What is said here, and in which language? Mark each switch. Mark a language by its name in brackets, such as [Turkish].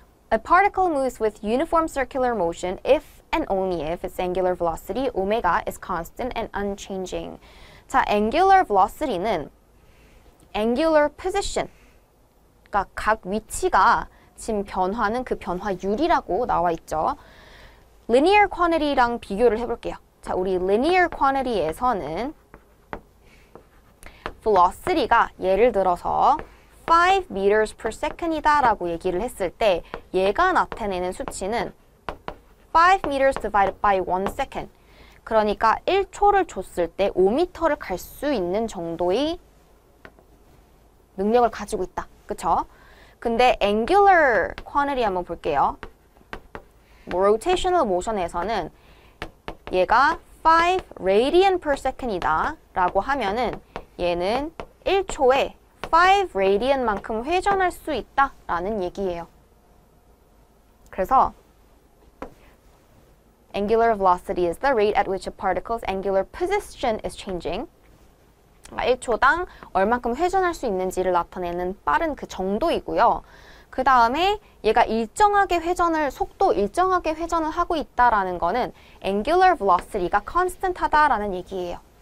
[English] A particle moves with uniform circular motion if and only if its angular velocity omega is constant and unchanging. [Korean] 자, angular velocity는 angular position, 그러니까 각 위치가 지금 변화는 그 변화율이라고 나와 있죠. linear quantity랑 비교를 해볼게요. 자, 우리 linear quantity에서는 velocity가 예를 들어서 [English] 5 meters per second [Korean] 이다 라고 얘기를 했을 때 얘가 나타내는 수치는 [English] 5 meters divided by 1 second. [Korean] 그러니까 1초를 줬을 때 5m를 갈 수 있는 정도의 능력을 가지고 있다. 그쵸? 근데 angular quantity 한번 볼게요. rotational motion에서는 얘가 [English] 5 radian per second [Korean] 이다 라고 하면은 얘는 1초에 5 radian만큼 회전할 수 있다 라는 얘기예요. 그래서 [English] angular velocity is the rate at which a particle's angular position is changing. [Korean] 1초당 얼만큼 회전할 수 있는지를 나타내는 빠른 그 정도이고요. 그 다음에 얘가 속도 일정하게 회전을 하고 있다라는 거는 angular velocity가 constant하다라는 얘기예요.